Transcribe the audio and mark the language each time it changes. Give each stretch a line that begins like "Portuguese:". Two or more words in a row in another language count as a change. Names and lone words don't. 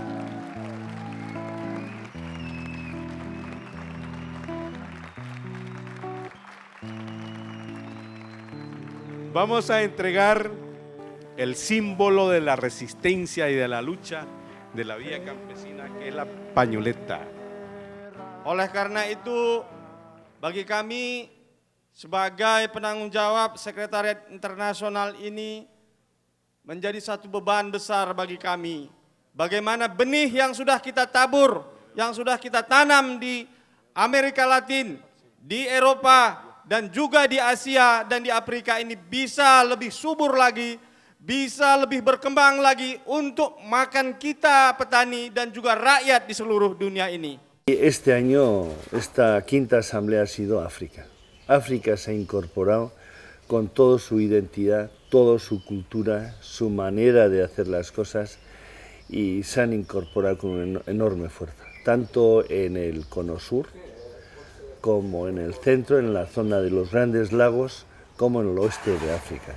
Spanish: Vamos a entregar el símbolo de la resistencia y de la lucha de la vía campesina, que es la pañoleta.
Indonesian: Oleh karena itu, bagi kami sebagai penanggung jawab Sekretariat Internasional ini menjadi satu beban besar bagi kami. Bagaimana benih yang sudah kita tabur, yang sudah kita tanam di Amerika Latin, di Eropa, dan juga di Asia dan di Afrika ini bisa lebih subur lagi, bisa lebih berkembang lagi untuk makan kita petani dan juga rakyat di seluruh dunia ini.
Spanish: Este año, esta 5ª Asamblea ha sido África. África se ha incorporado con toda su identidad, toda su cultura, su manera de hacer las cosas, y se han incorporado con una enorme fuerza, tanto en el cono sur como en el centro, en la zona de los Grandes Lagos, como en el oeste de África.